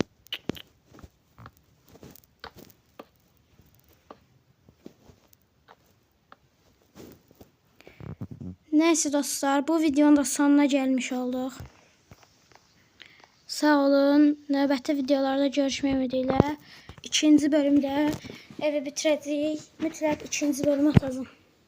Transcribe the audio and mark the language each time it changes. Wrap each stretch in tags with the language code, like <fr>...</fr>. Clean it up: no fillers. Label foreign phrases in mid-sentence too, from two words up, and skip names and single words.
<tr>Neyse dostlar, bu videonun da sonuna gelmiş olduk.</tr> <az>Sağ olun. Növbəti videolarda görüşmək ümidilə. İkinci bölümdə evi bitirəcəyik. Mütləq ikinci bölümü atacağım.</az>